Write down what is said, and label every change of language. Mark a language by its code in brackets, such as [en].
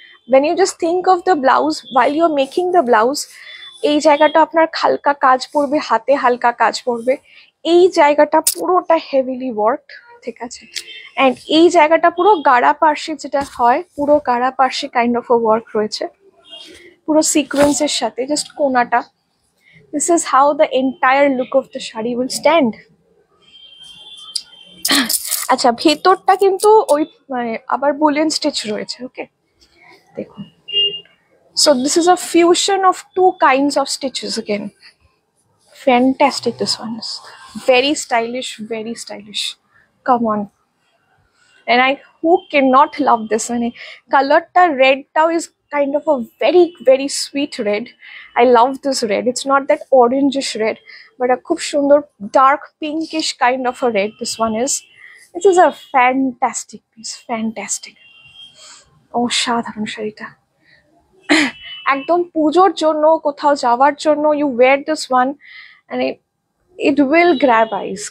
[en] when you just think of the blouse, [bn] while you're making the blouse, এই জায়গাটা আপনার হালকা কাজ পড়বে, হাতে হালকা কাজ পড়বে, এই জায়গাটা পুরোটা [en] heavily worked, [bn] ঠিক আছে, অ্যান্ড এই জায়গাটা পুরো গাড়া পার্সি যেটা হয়, পুরো গাড়া পার্সি কাইন্ড অফ ওয়ার্ক রয়েছে পুরো সিকোয়েন্সের সাথে, just কোনাটা। [en] This is how the entire look of the sari will stand. [bn] আচ্ছা, ভেতরটা কিন্তু ওই মানে আবার বুলিয়ন স্টিচ রয়েছে, ওকে দেখুন। [en] So this is a fusion of two kinds of stitches again. Fantastic, this one is very stylish, very stylish. Come on. And who cannot love this one? Color ta red tau is kind of a very, very sweet red. I love this red. It's not that orangish red, but a [bn] khub shundor [en] dark pinkish kind of a red this one is. This is a fantastic piece, fantastic. [bn] Oh, সাধারণ শাড়িটা একদম পুজোর জন্য, কোথাও যাওয়ার জন্য, [en] You wear this one and it will grab eyes.